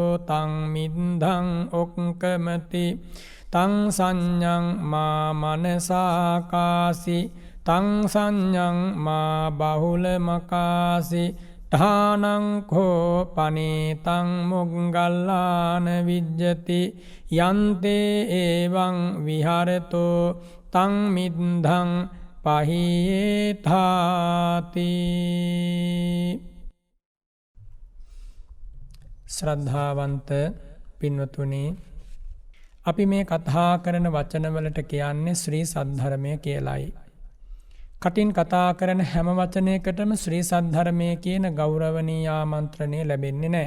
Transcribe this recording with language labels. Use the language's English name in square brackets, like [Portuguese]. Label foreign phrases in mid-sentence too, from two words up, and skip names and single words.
[Pali] තං මිද්ධං ඔක්කමති තං සංඤං මා මනසාකාසි තං සංඤං මා බහුලමකාසි ඨානං කෝ පනීතං මොග්ගල්ලාන විජ්ජති යන්තේ එවං විහරතෝ තං මිද්ධං [Sinhala] පහියේථාති ශ්‍රද්ධාවන්ත පින්වතුනි අපි මේ කතා කරන වචනවලට කියන්නේ ශ්‍රී සද්ධර්මය කියලයි. කටින් කතා කරන හැම වචනයකටම ශ්‍රී සද්ධර්මය කියන ගෞරවනීය ආමන්ත්‍රණය ලැබෙන්නේ නැහැ.